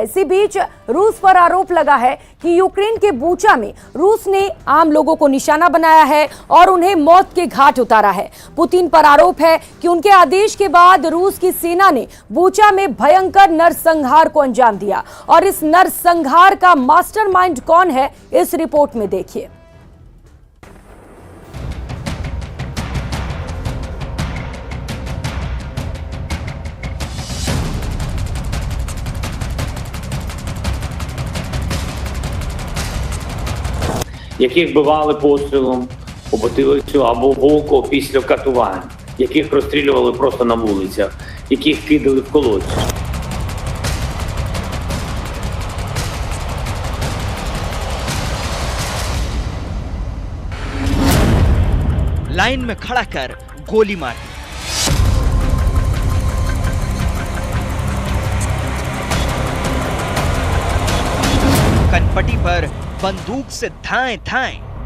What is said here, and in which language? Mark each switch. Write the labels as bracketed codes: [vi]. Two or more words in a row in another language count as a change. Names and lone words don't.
[hi] इसी बीच रूस पर आरोप लगा है कि यूक्रेन के बूचा में रूस ने आम लोगों को निशाना बनाया है और उन्हें मौत के घाट उतारा है। पुतिन पर आरोप है कि उनके आदेश के बाद रूस की सेना ने बूचा में भयंकर नरसंहार को अंजाम दिया। और इस नरसंहार का मास्टरमाइंड कौन है, इस रिपोर्ट में देखिए। [uk] яких вбивали пострілом у потилицю або в око після катувань, яких розстрілювали просто на вулицях, яких кидали в колодці. [hi] लाइन में खड़ा कर गोली मारी। कनपटी पर बंदूक से धाएं धाएं।